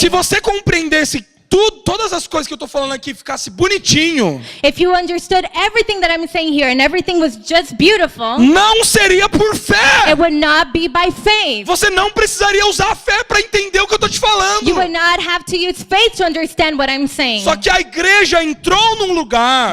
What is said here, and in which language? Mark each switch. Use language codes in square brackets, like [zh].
[pt] Se você compreendesse todas as coisas que eu tô falando aqui, ficasse bonitinho, [en] If you understood everything that I'm saying here and everything was just beautiful, [pt] não seria por fé. [en] it would not be by faith. [pt] Você não precisaria usar a fé para entender o que eu tô te falando. [en] You would not have to use faith to understand what I'm saying. [pt] Só que a igreja entrou num lugar.